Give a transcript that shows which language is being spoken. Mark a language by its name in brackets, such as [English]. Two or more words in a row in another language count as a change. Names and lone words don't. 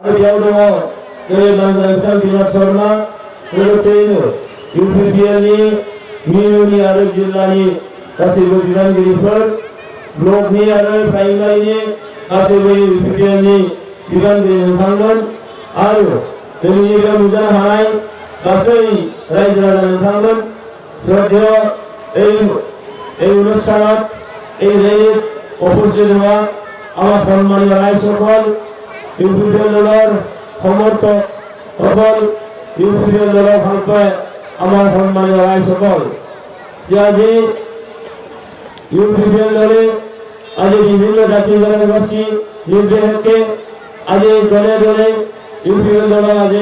[Bodo] बेयाव दङ जेरै मानगोनां बिथां बिन'द शर्मा लोगोसेयैनो इउपिपिएलनि मिरुनि आरो जिल्लानि गासैबो बिबानगिरिफोर ब्लकनि आरो प्राइमारिनि गासैबो इउपिपिएलनि बिबानगिरि नोंथांमोन आरो दिनैनि बे नुजानो हानाय गासै रायजो राजा नोंथांमोन [Assamese] শ্রদ্ধেয় এই অনুষ্ঠানত এই রেলিত উপস্থিত হওয়া আমার সম্মানীয় রাইজসকল ইউপিপিএল দলৰ সমৰ্থক সকল ইউপিপিএল দলৰ ভাল পায় আমার সম্মানীয় রাইজসকল আজি ইউপিপিএল দলে আজি বিভিন্ন জাতি জনগোষ্ঠী নির্বিশেষে আজি দলে দলে ইউপিপিএল দলক আজি